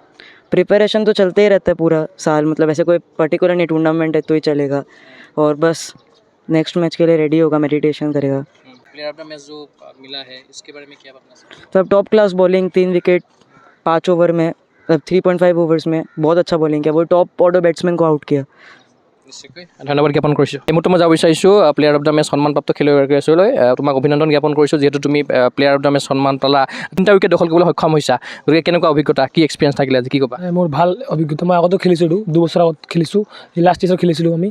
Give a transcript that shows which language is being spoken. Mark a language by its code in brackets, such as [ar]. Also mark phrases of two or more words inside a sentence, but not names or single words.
[hi] प्रिपरेशन तो चलते ही रहता है पूरा साल, मतलब ऐसे कोई पर्टिकुलर नहीं, टूर्नामेंट है तो ही चलेगा। और बस [en] next match [hi] के लिए रेडी होगा, मेडिटेशन करेगा। [en] player of the match [hi] जो मिला है, इसके बारे में क्या बताना चाहेंगे? मतलब [en] top class bowling, [hi] 3 विकेट 5 ओवर में, मतलब 3.5 ओवर्स में बहुत अच्छा बॉलिंग किया। वो [en] top order batsman [hi] को आउट किया। [as] নিশ্চয়কৈ ধন্যবাদ জ্ঞাপন কৰিছোঁ। এই মুহূৰ্তত মই যাব বিচাৰিছোঁ [en] player of the match [as] সন্মানপ্ৰাপ্ত খেলুৱৈগৰাকীৰ ওচৰলৈ। তোমাক অভিনন্দন জ্ঞাপন কৰিছোঁ, যিহেতু তুমি [en] player of the match [as] সন্মান পালা, 3টা উইকেট দখল কৰিবলৈ সক্ষম হৈছা। গতিকে কেনেকুৱা অভিজ্ঞতা, কি এক্সপিৰিয়েঞ্চ থাকিলে আজি, কি ক'বা? মোৰ ভাল অভিজ্ঞতা। মই আগতেও খেলিছোঁ, 2 বছৰ আগত খেলিছোঁ, [en] last stage [as] খেলিছিলোঁ আমি।